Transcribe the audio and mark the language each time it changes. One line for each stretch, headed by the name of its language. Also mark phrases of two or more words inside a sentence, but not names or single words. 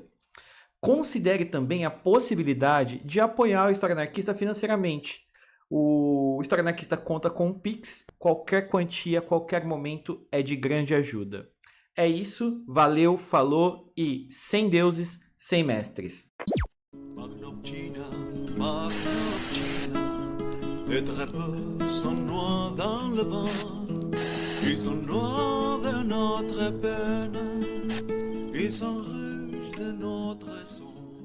Portuguese: Considere também a possibilidade de apoiar o História Anarquista financeiramente. O História Anarquista conta com um Pix, qualquer quantia, qualquer momento é de grande ajuda. É isso, valeu, falou e sem deuses, sem mestres.
French: Les drapeaux sont noirs dans le vent, ils sont noirs de notre peine, ils sont rouges de notre sang.